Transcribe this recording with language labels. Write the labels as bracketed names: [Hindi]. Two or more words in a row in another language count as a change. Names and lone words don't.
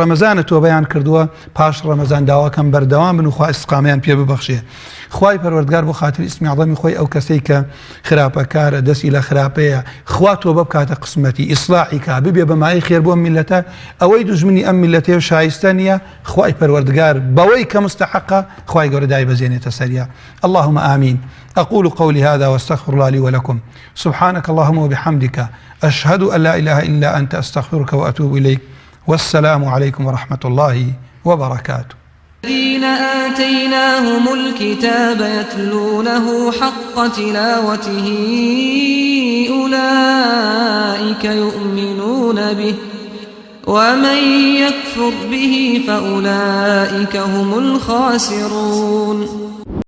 [Central Kurdish] ڕەمەزانە تۆبەیان کردووە پاش ڕەمەزان داواکەم بەردەوام بن و خوا ئیستقامەیان پێ ببەخشێ خوای پەروەردگار بۆ خاتری ئیسمی عەظەمی خۆی ئەو کەسەی کە خراپەکارە دەستی لە خراپەیە خوا تۆبە بکاتە قسمەتی ئیسلاحی کا ببێ بەمای خێر بۆ میلەتە ئەوەی دوژمنی ئەم میلەتێ و شایستە نییە خوای پەروەردگار بەوەی کە مستحقە خوای گەورە دای بەزێنێتە سەریا [Arabic] اللهم آمين أقول قولي هذا واستغفر الله لي ولكم سبحانك اللهم وبحمدك أشهد أن لا إله إلا أنت أستغفرك وأتوب إليك والسلام عليكم ورحمة الله وبركاته الذين آتيناهم الكتاب يتلونه حق تلاوته أولئك يؤمنون به ومن يكفر به فأولئك هم الخاسرون